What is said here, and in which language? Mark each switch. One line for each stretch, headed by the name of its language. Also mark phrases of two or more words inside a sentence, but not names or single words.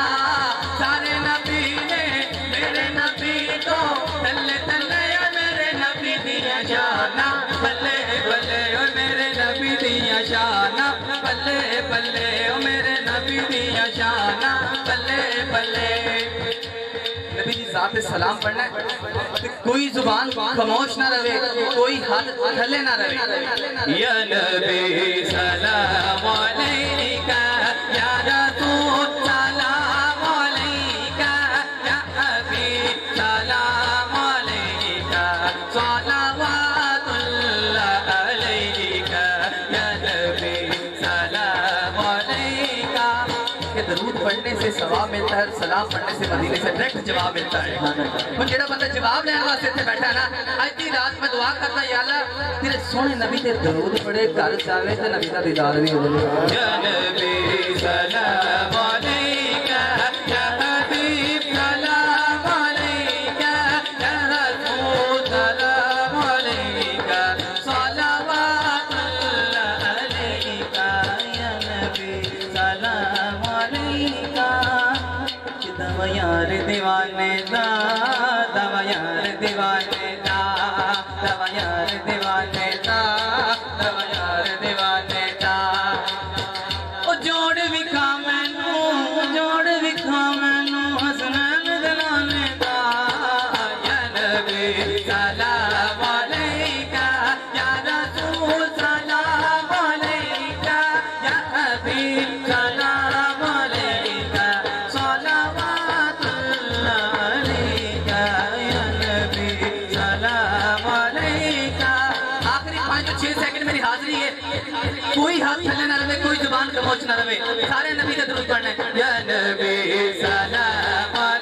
Punjabi: سارے نبی نے میرے نبی تو تلے تلے میرے نبی دیاں شاناں بلے بلے او میرے نبی دیاں شاناں بلے بلے او میرے نبی دیاں شاناں بلے بلے.
Urdu: نبی جی ذات سلام پڑھنا ہے، کوئی زبان خاموش نہ رہے، کوئی ہاتھ تھلے نہ رہے.
Arabic: يا نبي سلام عليك، يا رسول سلام عليك، يا حبيب سلام عليك، صلوات الله عليك, يا نبي سلام عليك.
Urdu: درود پڑھنے سے ثواب ملتا ہے، سلام پڑھنے سے مدینے سے ڈائریکٹ جواب ملتا ہے.
Punjabi: اور جیہڑا بندہ جواب لینے واسطے ایتھے بیٹھا نا، آج دی رات میں دعا کرتا یا اللہ تیرے سوہنے نبی تے درود پڑھے، گھر جاوے تے نبی دا دیدار بھی ہو جائے.
Arabic: يا نبي سلام عليك، يا حبيب سلام عليك، يا رسول سلام عليك، صلوات الله عليك, يا نبي سلام عليك.
Punjabi: دوا یار دیوانے دا، دوا یار دیوانے دا، دوا یار دیوانے دا، دوا یار دیوانے دا. او جوڑ وکھا مینوں، جوڑ وکھا مینوں حسنین دلانے دا.
Arabic: يا نبي سلام عليك، يا رسول سلام عليك، يا حبيب سلام عليك، صلوات الله عليك, يا نبي سلام عليك.
Urdu: آخری 5 سے 6 سیکنڈ میری حاضری ہے، کوئی ہاتھ تھلے نہ رہے، کوئی زبان خاموش نہ رہے، سارے نبی کا درود پڑھنا ہے.
Arabic: يا نبي سلام